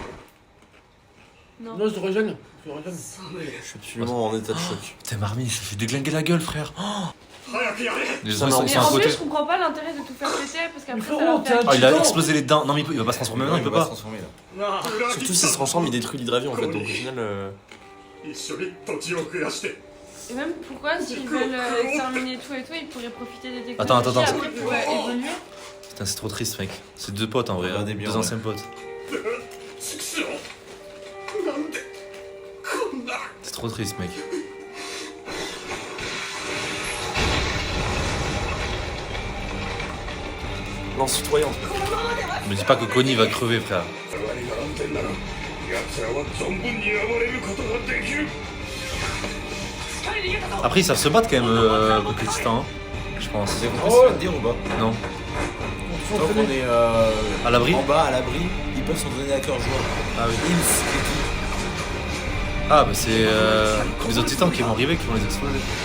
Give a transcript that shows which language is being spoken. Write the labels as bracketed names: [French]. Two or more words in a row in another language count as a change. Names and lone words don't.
[French] Non, je te régène. Je te régène. Je suis absolument en état de choc. Putain, Armin, il s'est fait déglinguer la gueule, frère. Oh les gens, non, ils Mais sont à en côté. plus, je comprends pas l'intérêt de tout faire péter parce qu'après ça frérot, va faire. Oh, il a Titan. explosé les dents. Non, mais il va pas se transformer maintenant, il peut va se pas. transformer là. Surtout s'il se transforme, il détruit l'hydravion en fait, donc au final. [Japanese] 一緒に土地を増やして [French] Et même pourquoi, s'ils veulent exterminer tout et tout, ils pourraient profiter des technologies. Attends. Après, ils pourraient évoluer. Putain, c'est trop triste, mec. C'est deux potes en vrai, Regardez bien, deux ouais. anciens potes. [Japanese] 畜生なんでこんな [French] C'est trop triste, mec. Lance-citoyante. Me dis pas que Connie va crever, frère. [Japanese] 我々が安全なら奴らは存分に暴れることができる [French] Après, ils savent se battre quand même, avec les titans, hein, je pense. Vous avez compris ce que je viens de dire ou pas? Non. Tant qu'on est À l'abri? en bas, à l'abri, ils peuvent s'en donner à cœur joie. Ah oui. Ils et tout. Ah, bah c'est les autres titans qui vont arriver, qui vont les exploser.